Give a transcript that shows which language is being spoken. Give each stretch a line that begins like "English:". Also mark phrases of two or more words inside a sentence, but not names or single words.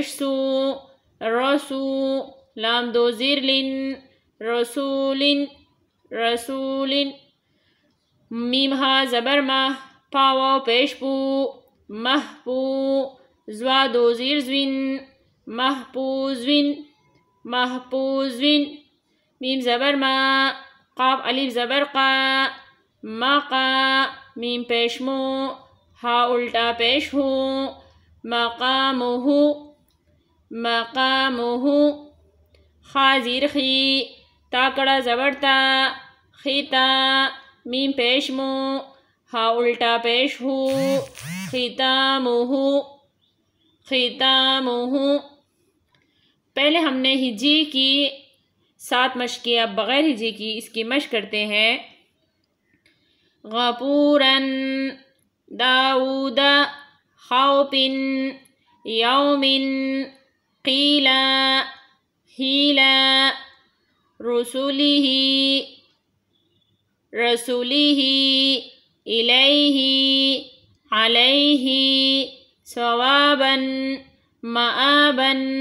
Urdu: سو، رسو، لام دو زیر لن، رسولن، رسولن، میم ہا زبر مہ، پا واو پیش پو، محپو، زوا دو زیر زوین، محپوزوین، محپوزوین، میم زبر ما، قاف الف زبر قا، مقا، میم پیش مو، ہا الٹا پیش ہو، مقامہ، مقامہ، خا زیر خی، تا کڑا زبر تا، خیتا، میم پیش مو، ہا الٹا پیش ہو، ختامہ، ختامہ۔ پہلے ہم نے ہجے کی 7 مشق کی، اب بغیر ہجے کی اس کی مشق کرتے ہیں۔
Arabic: غپوراً، داؤدا، خوپن، یومن، قیلا، ہیلا، رسولیہ، رسولیہ، الیہ، علیہ، ثواباً، مآباً،